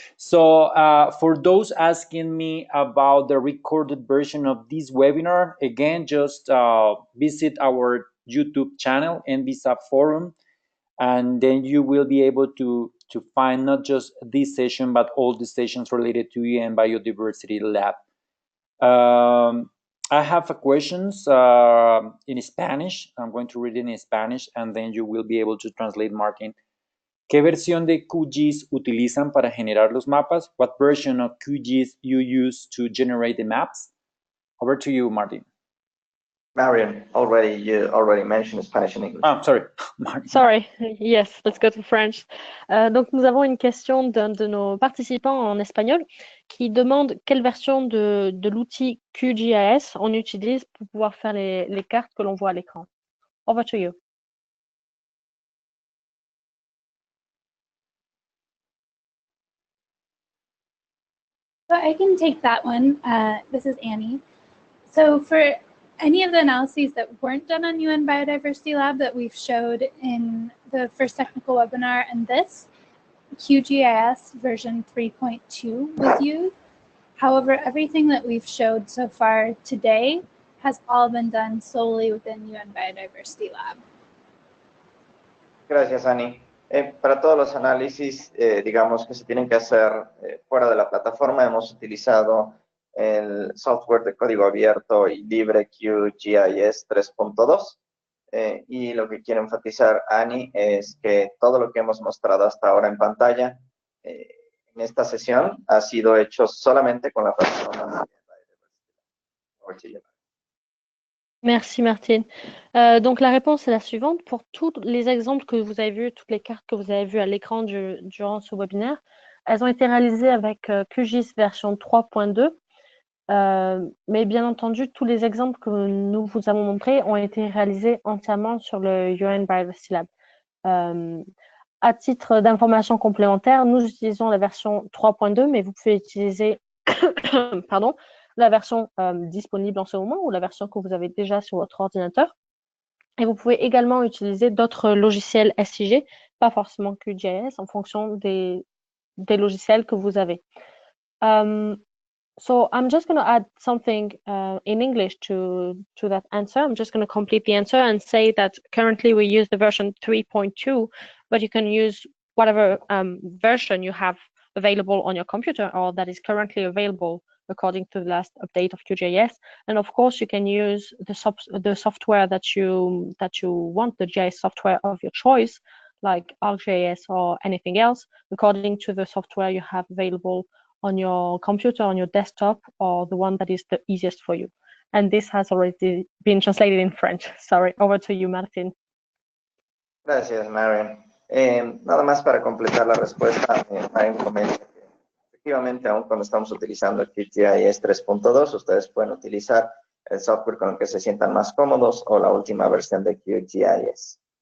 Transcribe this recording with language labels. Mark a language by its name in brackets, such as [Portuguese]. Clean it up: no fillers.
[English] So for those asking me about the recorded version of this webinar, again, just visit our YouTube channel, NBSAP Forum, and then you will be able to find not just this session, but all the sessions related to UN Biodiversity Lab. I have a questions in Spanish. I'm going to read it in Spanish, and then you will be able to translate, Martin. [Spanish] ¿Qué versión de QGIS utilizan para generar los mapas? [English] What version of QGIS you use to generate the maps? Over to you, Martin. Marian, you already mentioned Spanish and English. Oh, sorry. Martin. Sorry, yes, let's go to French. [French] Donc, nous avons une question d'un de nos participants en espagnol qui demande quelle version de l'outil QGIS on utilise pour pouvoir faire les cartes que l'on voit à l'écran. [English] Over to you. So I can take that one. This is Annie. So for any of the analyses that weren't done on UN Biodiversity Lab that we've showed in the first technical webinar and this, QGIS version 3.2 was used. However, everything that we've showed so far today has all been done solely within UN Biodiversity Lab. [Spanish] Gracias, Annie. Para todos los análisis, digamos, que se tienen que hacer fuera de la plataforma, hemos utilizado el software de código abierto y libre QGIS 3.2. Y lo que quiero enfatizar, Annie, es que todo lo que hemos mostrado hasta ahora en pantalla en esta sesión ha sido hecho solamente con la plataforma. [French] Merci Martine. Donc la réponse est la suivante. Pour tous les exemples que vous avez vus, toutes les cartes que vous avez vues à l'écran durant ce webinaire, elles ont été réalisées avec QGIS version 3.2. Mais bien entendu, tous les exemples que nous vous avons montrés ont été réalisés entièrement sur le UN Biodiversity Lab. À titre d'information complémentaire, nous utilisons la version 3.2, mais vous pouvez utiliser pardon, la version disponible en ce moment ou la version que vous avez déjà sur votre ordinateur. Et vous pouvez également utiliser d'autres logiciels SIG, pas forcément QGIS, en fonction des logiciels que vous avez. [English] So I'm just going to add something in English to that answer. I'm just going to complete the answer and say that currently we use the version 3.2, but you can use whatever version you have available on your computer or that is currently available according to the last update of QGIS. And of course, you can use the software that you want, the GIS software of your choice, like ArcGIS or anything else, according to the software you have available on your computer, on your desktop, or the one that is the easiest for you. And this has already been translated in French. Sorry, over to you, Martin. [Spanish] Gracias, Marion. Nada más para completar la respuesta, Marion comenta que efectivamente, aún cuando estamos utilizando el QGIS 3.2, ustedes pueden utilizar el software con el que se sientan más cómodos o la última versión de QGIS.